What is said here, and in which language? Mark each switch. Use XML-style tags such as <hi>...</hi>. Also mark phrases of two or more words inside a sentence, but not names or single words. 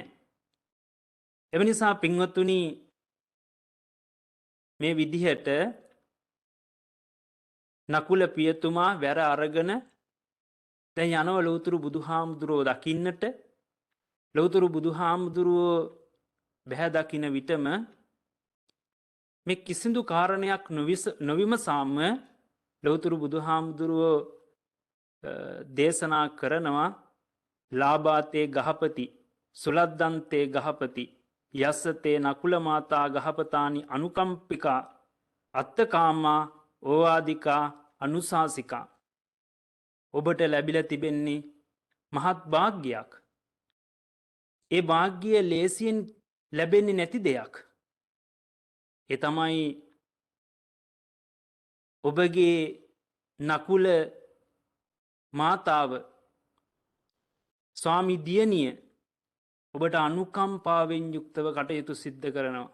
<si>එම නිසා පින්වත්තුනි මේ විදිහට නකුල පියතුමා වැර අරගෙන දැන් යනවා ලෞතුරු බුදුහාමුදුරුවෝ දකින්නට. ලෞතුරු බුදුහාමුදුරුවෝ බැහැ දකින විටම මේ කිසිදු කාරණයක් නොවිමසාම ලෞතුරු බුදුහාමුදුරුවෝ දේශනා කරනවා</si> <pi>ලාබාතේ ගහපති සුලද්දන්තේ ගහපති යස්සතේ නකුල මාතා ගහපතානි අනුකම්පිකා අත්තකාමා ඕවාදිකා අනුශාසිකා.</pi> <si>ඔබට ලැබිලා තිබෙන්නේ මහත් භාග්‍යයක්. ඒ භාග්‍යය ලේසියෙන් ලැබෙන්නේ නැති දෙයක්. ඒ තමයි ඔබගේ නකුල මාතාව ස්වාමි දියණිය ඔබට අනුකම්පාවෙන් යුක්තව කටයුතු සිද්ධ කරනවා.</si>